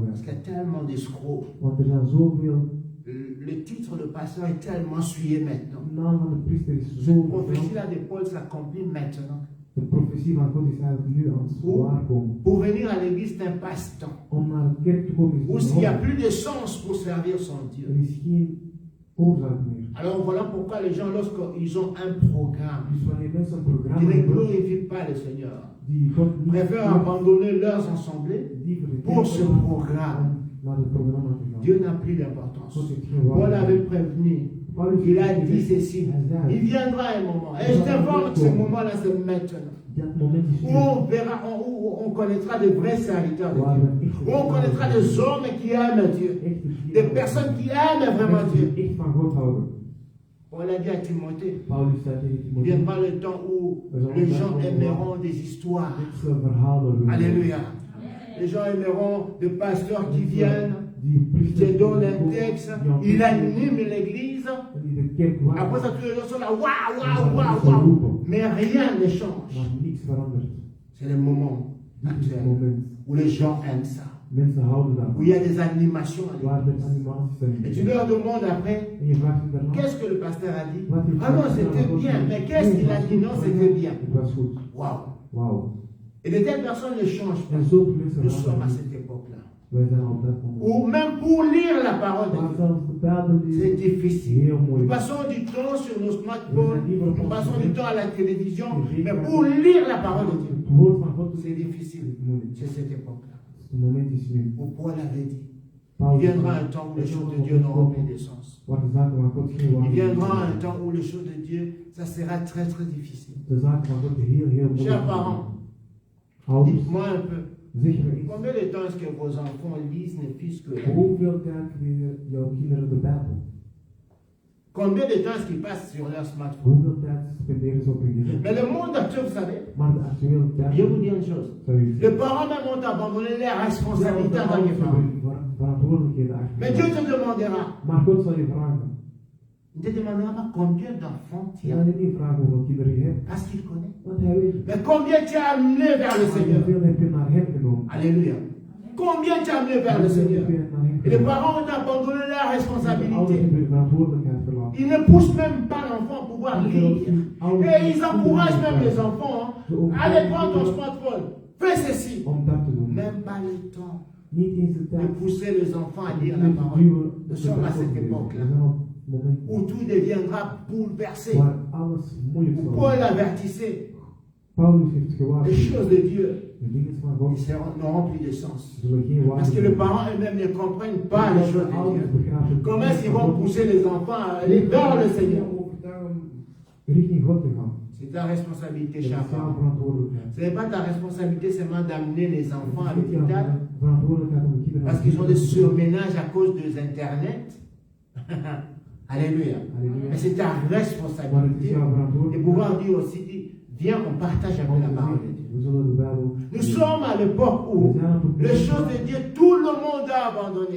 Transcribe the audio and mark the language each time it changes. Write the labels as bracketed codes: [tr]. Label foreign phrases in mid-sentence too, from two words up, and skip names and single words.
[fr] Parce qu'il [nl] zijn. [fr] y a tellement d'escrocs. [nl] Want er zijn zoveel, [fr] Le titre de pasteur est tellement souillé maintenant. [nl] de naam van de priester is [fr] Cette [nl] zo [fr] prophétie-là de Paul s'accomplit maintenant. [nl] De profetie van God is eigenlijk nu aan het waarkomen. [fr] Pour venir à l'église, c'est un passe-temps. [nl] Om naar de kerk te komen [fr] Où [nl] is [fr] s'il n'y a [nl] het [fr] plus de sens pour servir son [nl] Er [fr] Dieu. [nl] is geen oorzaak meer. [fr] Alors voilà pourquoi les gens, lorsqu'ils ont un programme, [nl] Dus wanneer mensen een [fr] qui [nl] programma [fr] ne [nl] hebben [fr] glorifient pas le Seigneur, [nl] die God niet [fr] préfèrent abandonner leurs assemblées [nl] liever de [fr] pour [nl] kerk [fr] ce [nl] hebben [fr] programme. [nl] om naar het programma te gaan. [fr] Dieu n'a plus d'importance. [nl] God heeft geen [fr] Paul [nl] waarde. [fr] avait prévenu. [nl] Paulus [fr] Il a [nl] heeft [fr] dit [nl] gezegd, [fr] ceci. [nl] hij zei, [fr] Il viendra un moment. Et je t'informe que ce moment-là, c'est maintenant. [nl] dat moment is [fr] Où [nl] nu. [fr] on verra, où on connaîtra de vrais serviteurs de [nl] Waar [fr] Dieu. [nl] we echt [fr] Où on connaîtra des hommes qui aiment Dieu. Des personnes qui aiment vraiment [nl] mensen [fr] Dieu. [nl] die echt van God houden. [fr] On l'a dit à Timothée. [nl] Paulus zei tegen [fr] Il [nl] Timotheus, [fr] viendra le temps où les gens aimeront des histoires. [nl] mensen verhalen willen. [fr] Alléluia. Les gens aimeront des pasteurs qui viennent, [nl] Die [fr] qui [nl] priesters [fr] te donnent un texte, il anime l'église. [nl] die de kerk waren, [fr] Après ça, tous les gens sont là, waouh, waouh, waouh, waouh. Mais rien ne change. [nl] maar niks verandert. [fr] C'est le moment [nl] Dit is het [fr] actuel [nl] moment. [fr] où les gens aiment ça. [nl] Mensen houden daarvan. [fr] Où il y a des animations. à [nl] Waar [fr] l'église. [nl] er animaties zijn. [fr] Et tu leur demandes après, [nl] En je vraagt hem daarna. [fr] qu'est-ce que le pasteur a dit? [nl] Wat heeft [fr] Ah non, [nl] de [fr] c'était [nl] pastor [fr] bien. [nl] gezegd? [fr] Mais qu'est-ce qu'il a [nl] het [fr] dit? [nl] was [fr] Non, [nl] goed. [fr] c'était bien. [nl] Het was goed. [fr] Waouh. [nl] Wauw. [fr] Et de telles personnes ne changent [nl] En [fr] pas. [nl] zoveel mensen [fr] Nous sommes à [nl] veranderen [fr] cette [nl] niet. [fr] époque-là. [nl] Wij zijn op dat moment. [fr] Ou même pour lire la parole de [nl] Maar [fr] Dieu. [nl] zelfs de Bijbel [fr] C'est [nl] is [fr] difficile. [nl] heel [fr] Nous [nl] moeilijk. [fr] passons du temps sur nos smartphones, nous passons du temps à la télévision, mais pour [nl] Het [fr] lire la parole de Dieu, [nl] woord van God [fr] c'est [nl] is [fr] difficile. [nl] moeilijk. [fr] C'est cette époque-là. [nl] Het moment is nu. [fr] Où Paul avait dit, il [nl] Paulus [fr] viendra un temps où les choses de Dieu n'auront plus de sens. [nl] waar de zaken van God geen [fr] Il [nl] waarde [fr] viendra un [nl] hebben. [fr] temps où les choses de Dieu, ça sera très très difficile. [nl] De zaken van God heel moeilijk. [fr] Chers parents, [nl] Ouders, [fr] dites-moi un peu, [nl] zeg me eens. [fr] combien de temps est-ce que vos enfants lisent ne fût-ce que la Bible? [nl] Hoeveel tijd lezen jouw kinderen de Bijbel? [fr] Combien de temps est-ce qu'ils passent sur leur smartphone? [nl] Hoeveel tijd spenderen ze op hun gezin? [fr] Mais le monde actuel, vous savez, [nl] Maar de actuele tijd, [fr] je vous dis une chose. [nl] zou je [fr] Les parents même ont abandonné leurs responsabilités en tant que parents. [nl] verantwoordelijkheden [fr] Mais Dieu [nl] achter. [fr] te demandera. [nl] Maar God zal je vragen. [fr] Il ne te demandera pas combien d'enfants tu [nl] Hij [fr] as. [nl] zal je niet vragen hoeveel kinderen je hebt. [fr] Parce qu'il connaît. [nl] Want hij weet. [fr] Mais combien tu as amené vers le [nl] Maar [fr] Seigneur. [nl] hoeveel heb je naar hem genomen? [fr] Alléluia. Combien tu as amené vers le Seigneur. [nl] Hoeveel heb je naar hem [fr] Et les [nl] genomen? [fr] parents ont abandonné leur [nl] De ouders [fr] responsabilité. [nl] hebben de verantwoordelijkheid verlaten. [fr] Ils ne poussent même pas l'enfant à pouvoir lire. Et ils encouragent même les enfants. Hein. Allez prendre ton smartphone. Fais ceci. [nl] Om dat te doen. [fr] Même pas le temps [nl] Niet eens de [fr] de [nl] tijd. [fr] pousser les enfants à [nl] om [fr] lire [nl] te [fr] la parole. [nl] duwen [fr] Nous [nl] de [fr] sommes à [nl] Bijbel [fr] cette [nl] te lezen. [fr] époque-là. [nl] We zijn op het moment [fr] Où tout deviendra bouleversé. [nl] waar alles moeilijk [fr] Où [nl] zal [fr] Paul [nl] worden. [fr] avertissait. [nl] Paulus heeft [fr] Les [nl] gewaarschuwd. [fr] choses de Dieu [nl] De dingen van [fr] ils [nl] God [fr] n'auront plus de sens. [nl] zullen geen waarde [fr] Parce que les [nl] hebben. [fr] parents eux-mêmes ne comprennent pas les [nl] Omdat [fr] choses de [nl] de ouders [fr] Dieu. [nl] begrijpen het [fr] Comment [nl] niet [fr] est-ce qu'ils [nl] van [fr] vont [nl] God. [fr] pousser les enfants à aller vers le Seigneur? [nl] Overtuigen om richting God te gaan. [fr] C'est ta responsabilité, [nl] Dat is [fr] cher [nl] jouw [fr] parent. [nl] verantwoordelijkheid. [fr] Ce n'est pas ta responsabilité seulement d'amener les enfants à [nl] Het is niet jouw [fr] l'hôpital [nl] verantwoordelijkheid om de kinderen [fr] parce qu'ils ont des surménages à cause de Internet. Alléluia. Alléluia. Mais c'est ta [nl] Maar het is [fr] responsabilité [nl] jouw [fr] de [nl] verantwoordelijkheid. [fr] pouvoir dire aussi, viens, on partage un peu la parole de Dieu. [nl] We zullen de Bijbel. [fr] Nous sommes à l'époque où [nl] We zijn op het [fr] les [nl] punt [fr] choses de Dieu, tout le monde a abandonné.